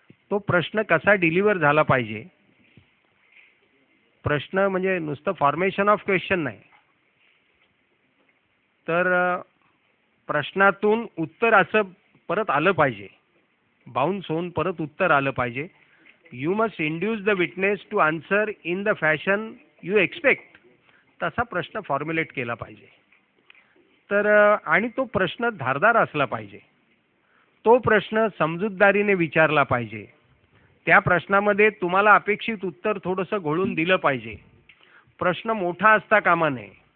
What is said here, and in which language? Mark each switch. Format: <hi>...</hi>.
<mr>तो प्रश्न कसा डिलिव्हर झाला पाहिजे, प्रश्न म्हणजे नुसतं फॉर्मेशन ऑफ क्वेश्चन नाही, तर प्रश्नातून उत्तर असं परत आलं पाहिजे, बाउन्स होऊन परत उत्तर आलं पाहिजे.</mr> <en>You must induce the witness to answer in the fashion you expect.</en> <mr>तसा प्रश्न फॉर्म्युलेट केला पाहिजे. तर आणि तो प्रश्न धारदार असला पाहिजे, तो प्रश्न समजूतदारीने विचारला पाहिजे, त्या प्रश्नामध्ये तुम्हाला अपेक्षित उत्तर थोडंसं घोळून दिलं पाहिजे. प्रश्न मोठा असता कामा नये.</mr>